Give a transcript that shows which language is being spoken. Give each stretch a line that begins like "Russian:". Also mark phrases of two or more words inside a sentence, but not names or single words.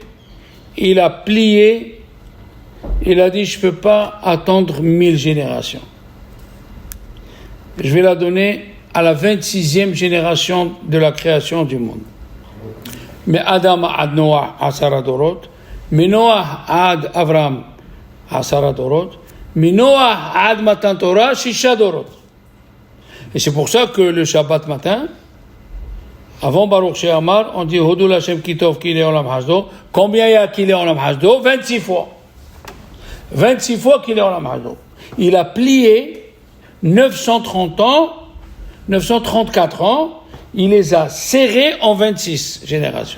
French: Il a plié, il a dit, je ne peux pas attendre 1000 générations. Je vais la donner à la 26e génération de la création du monde.
Hebrew: מן אדם עד נח עשרה דורות מן נח עד אברם עשרה דורות מן נח עד מתן תורה שישה דורות.
French: Et c'est pour ça que le Shabbat matin, avant Baruch She'amar, on dit
Hebrew: הודו לה' כי טוב כי לעולם חסדו.
French: Combien il y a
Hebrew: כי לעולם חסדו?
French: 26 fois. 26 fois
Hebrew: כי לעולם חסדו.
French: Il a plié 930 ans, 934 ans, il les a serrés en 26 générations.